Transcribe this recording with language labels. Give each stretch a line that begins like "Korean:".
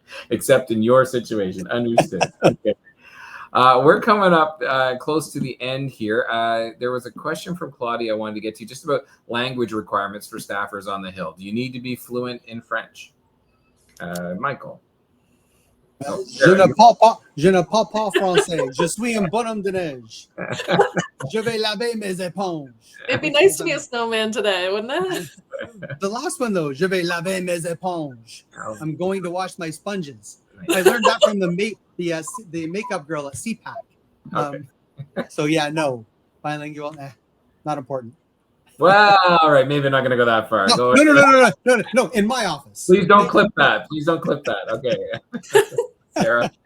English: Except in your situation. Understood. Okay. We're coming up close to the end here. There was a question from Claudia I wanted to get to just about language requirements for staffers on the Hill. Do you need to be fluent in French? Michael.
French: Je ne parle pas français. Je suis un bonhomme de neige. Je vais laver mes éponges.
English: It'd be nice to be a snowman today, wouldn't it? The last one though,
French: je vais laver mes éponges. Oh.
English: I'm going to wash my sponges. I learned that from the makeup girl at CPAC. Okay. So yeah, no, bilingual, not important. Well, all right, maybe not going to go that far. No, in my office. Please don't clip that. Okay. Sarah?